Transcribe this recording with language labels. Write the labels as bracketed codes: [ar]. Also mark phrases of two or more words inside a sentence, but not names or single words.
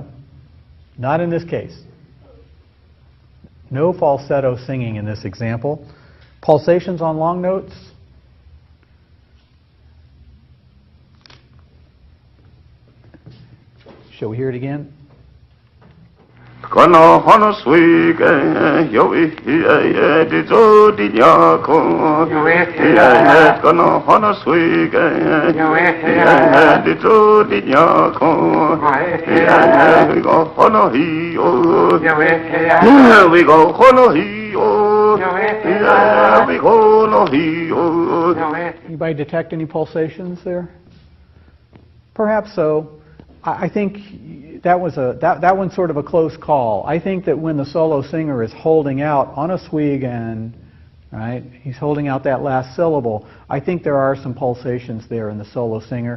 [en] Not in this case. No falsetto singing in this example. Pulsations on long notes? Shall we hear it again? Kono hono suike, yo di zo di nyako. Kono hono suike, di zo di nyako. We go hono hi-o. We go hono hi-o. Anybody detect any pulsations there? Perhaps so. I think that one's sort of a close call. I think that when the solo singer is holding out on a sweegan, right, he's holding out that last syllable, I think there are some pulsations there in the solo singer.